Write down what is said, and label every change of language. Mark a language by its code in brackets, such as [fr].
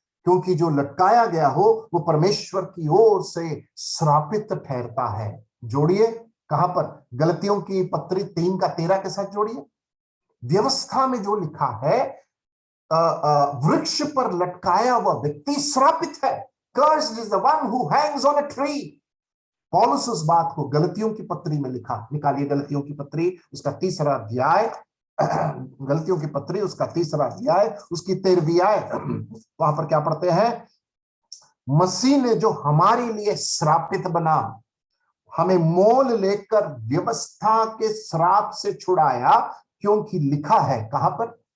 [hi] क्योंकि जो लटकाया गया हो वो परमेश्वर की ओर से श्रापित ठहरता है। जोड़िए, कहां पर? गलतियों की पत्री 3:13 के साथ जोड़िए। व्यवस्था में जो लिखा है वृक्ष पर लटकाया हुआ व्यक्ति श्रापित है। [en] Cursed is the one who hangs on a tree। [hi] पौलुस उस बात को गलतियों की पत्री में लिखा। निकालिए गलतियों की पत्री, उसका 3रा अध्याय, गलतियों की पत्री उसका 3रा अध्याय, उसकी 13वीं आयत। वहां पर क्या पढ़ते हैं? मसीह ने जो हमारे लिए श्रापित बना, हमें मोल लेकर व्यवस्था के श्राप से छुड़ाया, क्योंकि लिखा है। कहां पर?